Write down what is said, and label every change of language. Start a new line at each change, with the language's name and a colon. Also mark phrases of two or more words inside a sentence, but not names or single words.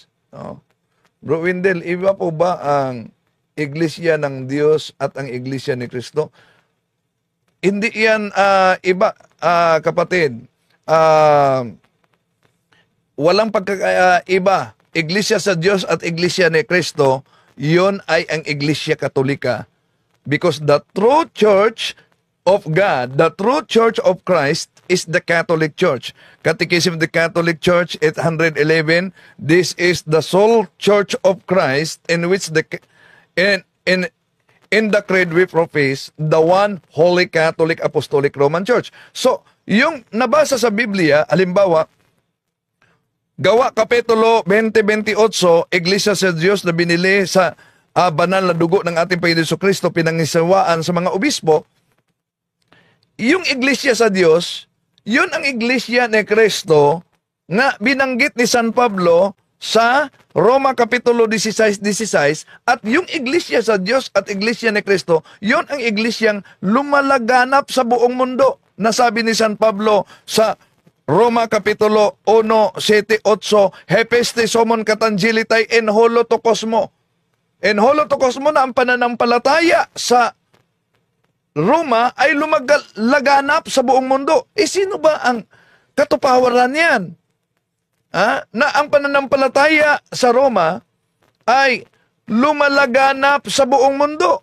Filipino: Bro Windel, iba po ba ang Iglesia ng Diyos at ang Iglesia ni Kristo? Hindi yan iba, kapatid. Walang pagkaiba. Iglesia sa Diyos at Iglesia ni Kristo, yun ay ang Iglesia Katolika.
English: Because the true church of God, the true church of Christ is the Catholic Church. Catechism of the Catholic Church 811, this is the sole church of Christ in which in the creed we profess the one Holy Catholic Apostolic Roman Church.
Filipino: So, yung nabasa sa Biblia, halimbawa, Gawa Kapitulo 20-28, Iglesia sa Diyos na binili sa banal na dugo ng ating Panginoon Jesucristo, pinangisawaan sa mga obispo, yung Iglesia sa Diyos, yun ang Iglesia ni Kristo na binanggit ni San Pablo sa Roma Kapitulo 16:16, at yung Iglesia sa Diyos at Iglesia ni Kristo, yun ang Iglesyang lumalaganap sa buong mundo. Nasabi ni San Pablo sa Roma Kapitulo 1:7-8,
Greek: ἡ πίστις ὑμῶν καταγγέλλεται ἐν ὅλῳ τῷ κόσμῳ. ἐν ὅλῳ τῷ κόσμῳ
Filipino: na ang pananampalataya sa Roma ay lumalaganap sa buong mundo. Sino ba ang katuparan yan? Na ang pananampalataya sa Roma ay lumalaganap sa buong mundo.